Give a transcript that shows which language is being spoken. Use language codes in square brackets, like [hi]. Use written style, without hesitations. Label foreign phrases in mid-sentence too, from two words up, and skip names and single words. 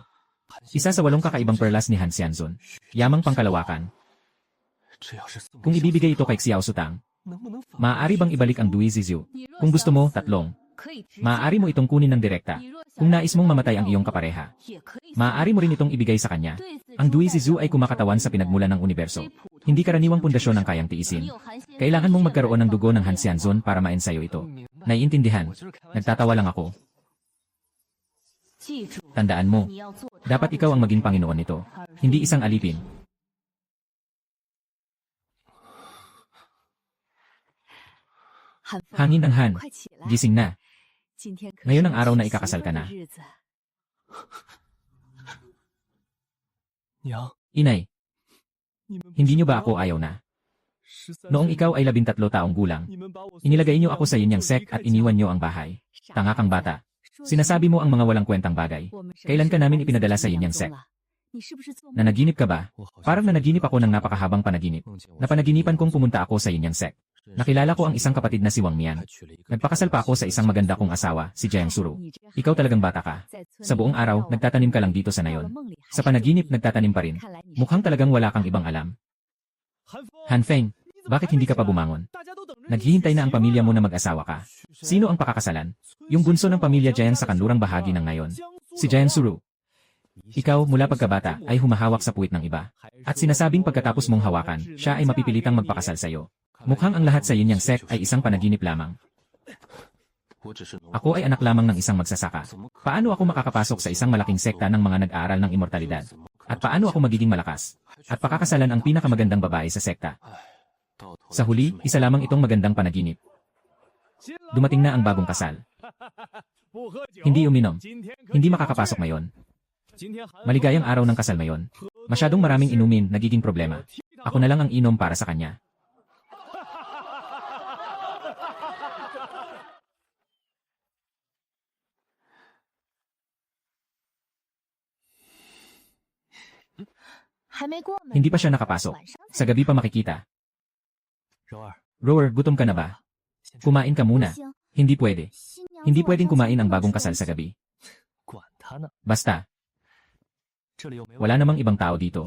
[tl] Isa sa 8 kakaibang perlas ni Han Xianzun. Yamang pangkalawakan. [zh] 这要是送 [tl] Kung ibibigay ito kay Xiao Sutang, [zh] 能不能反 [tl] maaari bang ibalik ang Dewey Zizhu? Kung gusto mo, 3. [zh] 可以直接 [tl] Maaari mo itong kunin ng direkta. [zh] 你若想 [tl] Kung nais mong mamatay ang iyong kapareha, [zh] 也可以 [tl] maaari mo rin itong ibigay sa kanya. [zh] 对自 [tl] Ang [zh] 主 [tl] Dewey [zh] 在 [tl] Zizhu [zh] 手 [tl] ay kumakatawan sa pinagmulan ng universo. Hindi karaniwang pundasyon ang kayang [zh] 你 [tl] tiisin. [zh] 有韩先 [tl] Kailangan mong magkaroon ng dugo ng Han Xianzun para maensayo ito. [zh] 明白？ [tl] Naiintindihan. [zh] 我就是开玩笑。 [tl] Nagtatawa lang ako. [zh] 记住 [tl] Tandaan mo, [zh] 你要做 [tl] dapat ikaw ang maging Panginoon nito. Hindi isang alipin. Hangin ang Han. [zh] 快起来 [tl] Gising na. [zh] 今天可 [tl] Ngayon [zh] 是 [tl] ang [zh] 你 [tl] araw na [zh] 娶 [tl] ikakasal [zh] 媳 [tl] ka [zh] 妇 [tl] na. [zh] 的日子娘， [tl] Inay, [zh] 你们不 [tl] hindi [zh] 是 [tl] niyo ba [zh] 不 [tl] ako [zh] 要 [tl] ayaw na? 13 Noong [zh] 岁 [tl] ikaw ay 13 taong gulang, [zh] 你们把我 [tl] inilagay niyo ako sa inyong sect at iniwan niyo ang bahay. Tanga kang bata. Sinasabi mo ang mga walang kwentang bagay. [zh] 我们什么 [tl] Kailan [zh] 时 [tl] ka [zh] 候 [tl] namin [zh] 把 [tl] ipinadala [zh] 自 [tl] sa [zh] 己 [tl] inyong [zh] 养宗 [tl] sect? [zh] 了？你是不是做梦？ [tl] Nanaginip ka ba? [zh] 我好像 [tl] Parang nanaginip ako ng napakahabang panaginip. [zh] 梦见我 [tl] Napanaginipan kong pumunta ako sa inyong sect. Nakilala ko ang isang kapatid na si Wang Mian. [zh] 还娶了一个 [tl] Nagpakasal pa ako sa isang maganda kong asawa, si Jiang Suru. [zh] 你这个 [tl] Ikaw talagang bata ka. [zh] 在村 [tl] Sa [zh] 里 [tl] buong [zh] 面 [tl] araw, [zh] 绕啊 [tl] nagtatanim ka lang dito sa [zh] 到了 [tl] nayon. [zh] 梦里还 [tl] Sa [zh] 是 [tl] panaginip, [zh] 注意 [tl] nagtatanim pa rin. [zh] 看来你是 [tl] Mukhang talagang wala kang ibang alam. [zh] 韩风， [tl] Han Feng, [zh] 你怎么 [tl] bakit [zh] 还没 [tl] hindi ka [zh] 起 [tl] pa [zh] 来 [tl] bumangon? [zh] 大家都等着你 [tl] Naghihintay na ang [zh] 娶媳妇 [tl] pamilya mo [zh] 呢 [tl] na mag-asawa ka. [zh] 娶谁 [tl] Sino ang pakakasalan? Yung bunso ng pamilya Jiang sa kanlurang bahagi ng nayon. Si Jiang Suru. Ikaw, mula pagkabata, ay humahawak sa puwit ng iba. At sinasabing pagkatapos mong hawakan, siya ay mapipilitang magpakasal sa iyo. Mukhang ang lahat sa inyong sect ay isang panaginip lamang. [zh] 我只是农 [tl] Ako ay anak lamang ng isang magsasaka. [zh] 怎么可 [tl] Paano ako makakapasok sa isang malaking sekta ng mga nag-aaral ng immortalidad? [zh] 怎么可 [tl] At paano ako magiging malakas? At pakakasalan ang pinakamagandang babae sa sekta? [zh] 到头来 [tl] Sa huli, [zh] 就是没 [tl] isa lamang itong magandang panaginip. Dumating na ang bagong kasal. [zh] 不喝酒 [tl] Hindi uminom. [zh] 今天可 [tl] Hindi [zh] 以 [tl] makakapasok ngayon. [zh] 今天韩风 [tl] Maligayang araw ng kasal ngayon. Masyadong maraming inumin, nagiging problema. Ako na lang ang inom para sa kanya. Hindi pa siya nakapasok. Sa gabi pa makikita. [zh] 柔儿， [tl] Rower, gutom ka na ba? [zh] 先吃 [tl] Kumain ka muna. Hindi pwede. Hindi pwedeng kumain ang bagong kasal sa gabi. [zh] 管他呢， [tl] Basta, [zh] 这里又没有 [tl] wala namang ibang tao dito.